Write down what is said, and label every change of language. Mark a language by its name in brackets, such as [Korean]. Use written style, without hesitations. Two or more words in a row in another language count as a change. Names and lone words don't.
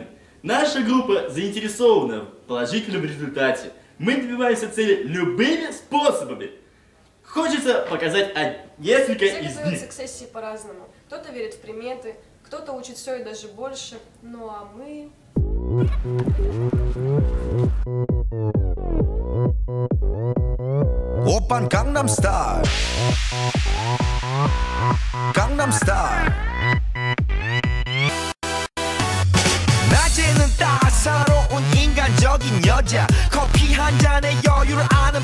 [Russian] Наша группа заинтересована в положительном результате. Мы добиваемся цели любыми способами. Хочется показать несколько из них. Все готовятся к сессии по-разному. Кто-то верит в приметы, кто-то учит все и даже больше. Ну а мы... [Korean] 오빤 강남스타일 강남스타일 낮에는 따사로운 인간적인 여자 커피 한 잔에 여유를 아는